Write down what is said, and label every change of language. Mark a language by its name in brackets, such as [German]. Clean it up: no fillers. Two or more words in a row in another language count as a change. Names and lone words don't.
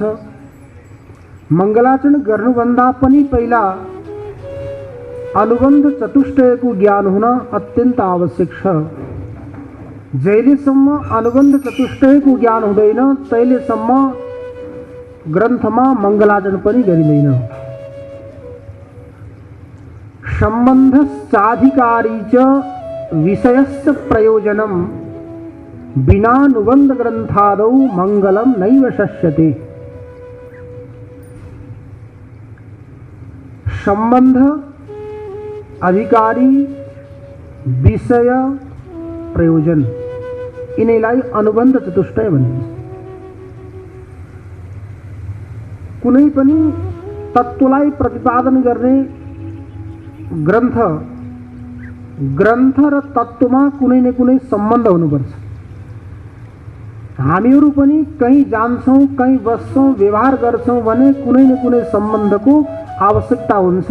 [Nepali] मङ्गलाचरण गर्नुभन्दा पनि पहिला अनुबन्ध चतुष्टयको ज्ञान हुन अत्यन्त आवश्यक छ। जहिलेसम्म अनुबन्ध चतुष्टयको ज्ञान हुँदैन तहिलेसम्म ग्रन्थमा मङ्गलाचरण पनि गरिँदैन। [Sanskrit] सम्बन्धश्चाधिकारी च विषयस्य प्रयोजनम बिनानुबंध ग्रंथादौ मंगलम नैव शस्यते। [Nepali] संबंध, अधिकारी, विषय, प्रयोजन यिनीलाई अनुबन्ध चतुष्टय भनिन्छ। कुनै पनि तत्त्वलाई प्रतिपादन गर्ने ग्रन्थ र तत्त्वमा कुनै न कुनै सम्बन्ध हुनुपर्छ। हामीहरू पनि कहीँ जान्छौँ, कहीँ बस्छौँ, व्यवहार गर्छौँ भने कुनै न कुनै सम्बन्धको आवश्यकता हुन्छ।